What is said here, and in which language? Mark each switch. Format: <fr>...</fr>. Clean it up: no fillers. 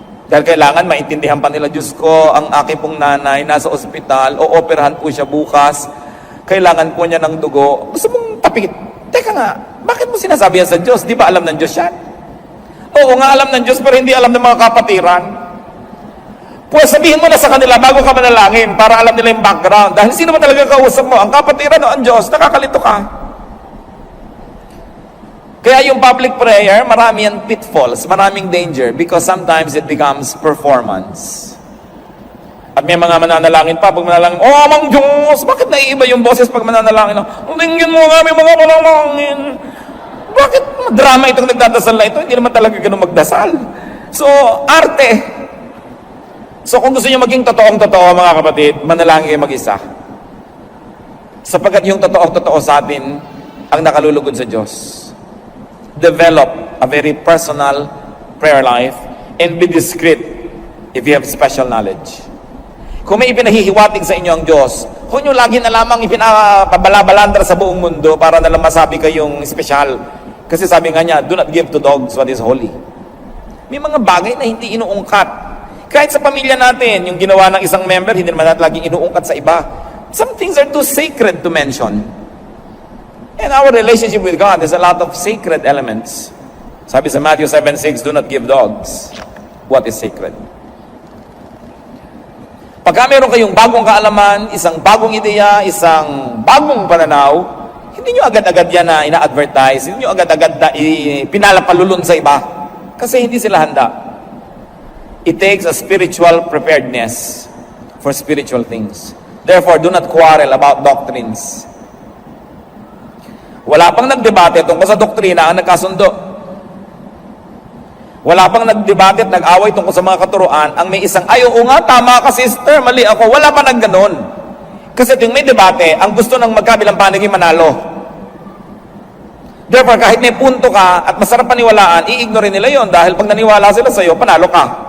<tl>Dahil kailangan maintindihan pa nila, Diyos ko, ang aking pong nanay nasa ospital, o operahan po siya bukas, kailangan po niya ng dugo. Gusto mong tapikit. Teka nga, bakit mo sinasabi yan sa Diyos? Di ba alam ng Diyos yan? Oo nga, alam ng Diyos, pero hindi alam ng mga kapatiran. Pues sabihin mo na sa kanila bago ka manalangin para alam nila yung background. Dahil sino ba talaga kausap mo? Ang kapatiran o ang Diyos? Nakakalito ka. Kaya yung</tl> <en>public prayer,</en> <tl>marami yan</tl> <en>pitfalls,</en> <tl>maraming</tl> <en>danger because sometimes it becomes performance.</en> <tl>At may mga mananalangin pa, pag manalangin, oh, Amang Diyos, bakit naiiba yung boses pag mananalangin? Tingin mo nga, may mga manalangin. Bakit drama itong nagdadasal na ito? Hindi naman talaga ganun magdasal. So, arte. So kung gusto nyo maging totoong-totoo mga kapatid, manalangin kayo mag-isa. Sapagkat yung totoong-totoo sa atin ang nakalulugod sa Diyos.</tl> <en>Develop a very personal prayer life and be discreet if you have special knowledge.</en> <tl>Kung may ipinahihiwatig sa inyo ang Diyos, huwag nyo lagi na lamang ipinapabalabalandra sa buong mundo para nalang masabi kayong special. Kasi sabi nga niya,</tl> <en>do not give to dogs what is holy.</en> <tl>May mga bagay na hindi inuungkat. Kahit sa pamilya natin, yung ginawa ng isang member, hindi naman natin laging inuungkat sa iba.</tl> <en>Some things are too sacred to mention. And our relationship with God has a lot of sacred elements.</en> <tl>Sabi sa</tl> <en>Matthew 7:6, do not give dogs what is sacred.</en> <tl>Pagka meron kayong bagong kaalaman, isang bagong ideya, isang bagong pananaw, hindi nyo agad-agad yan na ina-advertise, hindi nyo agad-agad na pinalapalulun sa iba. Kasi hindi sila handa.</tl> <en>It takes a spiritual preparedness for spiritual things. Therefore, do not quarrel about doctrines.</en> <tl>Wala pang nagdebate tungkol sa doktrina ang nagkasundo. Wala pang nagdebate at nag-away tungkol sa mga katuruan ang may isang, ay, oo nga, tama ka sister, mali ako. Wala pa nagganon. Kasi tuwing may debate, ang gusto ng magkabilang panig manalo. Therefore, kahit may punto ka at masarap paniwalaan, i-ignore nila yon dahil pag naniwala sila sa iyo, panalo ka.</tl>